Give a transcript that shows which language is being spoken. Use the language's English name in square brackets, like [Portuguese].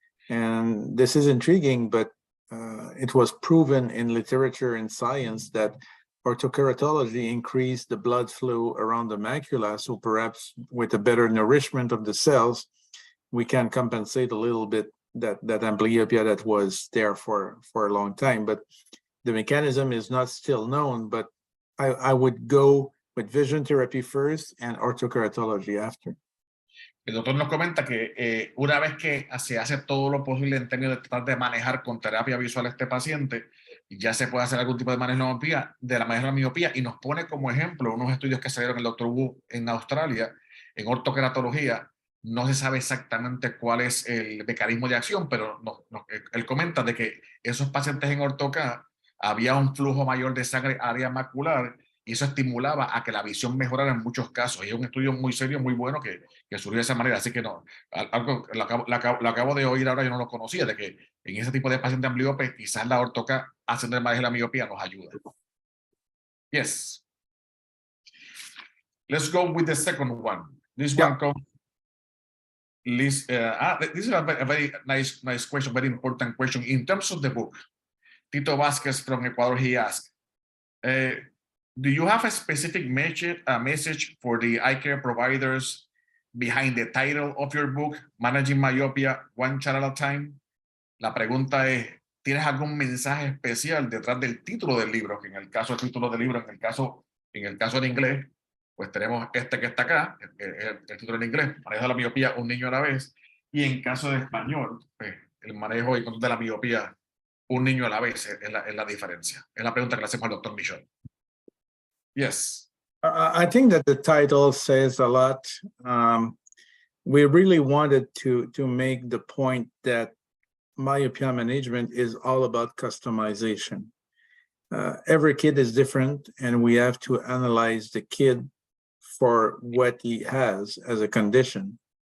[English] And this is intriguing, but it was proven in literature and science that orthokeratology increased the blood flow around the macula, so perhaps with a better nourishment of the cells, we can compensate a little bit that amblyopia that was there for a long time. But the mechanism is not still known, but I would go with vision therapy first and orthokeratology after. [Spanish] El doctor nos comenta que una vez que se hace todo lo posible en términos de tratar de manejar con terapia visual a este paciente, ya se puede hacer algún tipo de manejo de la miopía, y nos pone como ejemplo unos estudios que salieron el doctor Wu en Australia, en ortokeratología. No se sabe exactamente cuál es el mecanismo de acción, pero él comenta de que esos pacientes en ortoca había un flujo mayor de sangre área macular y eso estimulaba a que la visión mejorara en muchos casos. Y es un estudio muy serio, muy bueno que surgió de esa manera. Así que no, algo lo acabo de oír ahora, yo no lo conocía, de que en ese tipo de pacientes ambliopes quizás la ortoca haciendo el manejo de la miopía nos ayuda. [English] Yes. Let's go with the second one. This one comes. This is a very nice question, very important question. In terms of the book, Tito Vasquez from Ecuador, he asked, do you have a specific message for the eye care providers behind the title of your book, Managing Myopia One Child at a Time? [Spanish] La pregunta es, ¿tienes algún mensaje especial detrás del título del libro? Que en el caso del título del libro, en el caso en inglés, pues tenemos que está acá, el título en inglés, Manejo de la miopía, un niño a la vez. Y en caso de español, pues, el manejo y control de la miopía, un niño a la vez, es la diferencia. Es la pregunta que le hacemos al doctor Michel. [English] Yes. I think that the title says a lot. We really wanted to make the point that myopia management is all about customization. Every kid is different, and we have to analyze the kid for what he has as a condition.